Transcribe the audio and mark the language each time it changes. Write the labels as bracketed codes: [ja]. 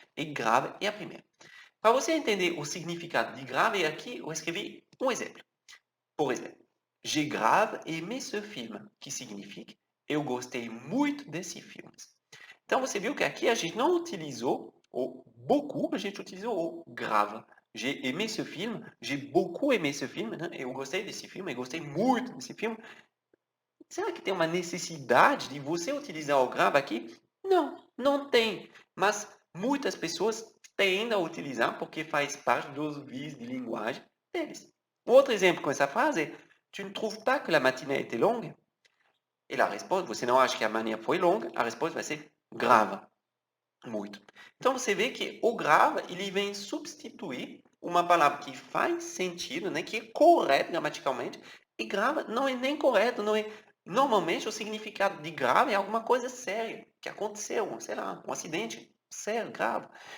[pt] E grave é a primeira. Para você entender o significado de grave, aqui eu escrevi um exemplo. Por exemplo, [fr] j'ai grave aimé ce film, [pt] que significa eu gostei muito desse filme. Então você viu que aqui a gente não utilizou o beaucoup, a gente utilizou o grave. [fr] J'ai aimé ce film, j'ai beaucoup aimé ce film, né? [pt] Eu gostei desse filme, eu gostei muito desse filme. Será que tem uma necessidade de você utilizar o grave aqui? Não, não tem. Mas muitas pessoas tendem a utilizar porque faz parte dos vícios de linguagem deles. Outro exemplo com essa frase é: [fr] Tu ne trouves pas que la matinée était longue? [pt] E a resposta, você não acha que a manhã foi longa? A resposta vai ser grave. Muito. Então você vê que o grave ele vem substituir uma palavra que faz sentido, né, que é correta gramaticalmente, e grave não é nem correto, não é. Normalmente o significado de grave é alguma coisa séria que aconteceu, sei lá, um acidente sério, grave.